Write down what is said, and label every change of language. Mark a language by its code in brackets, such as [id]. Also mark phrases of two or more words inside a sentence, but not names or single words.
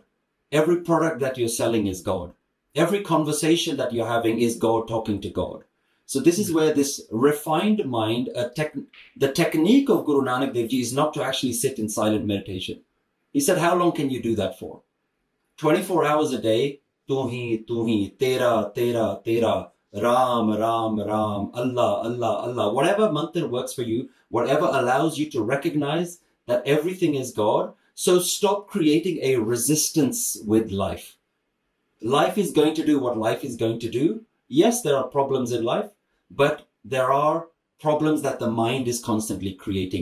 [en] Every product that you're selling is God. Every conversation that you're having is God talking to God. So this is where this refined mind, the technique of Guru Nanak Dev Ji is not to actually sit in silent meditation. He said, how long can you do that for? 24 hours a day, [pa] tu hi, tera, Ram, [en] Allah, Allah. Whatever mantra works for you, whatever allows you to recognize that everything is God. So stop creating a resistance with life. Life is going to do what life is going to do. Yes, there are problems in life, but there are problems that the mind is constantly creating.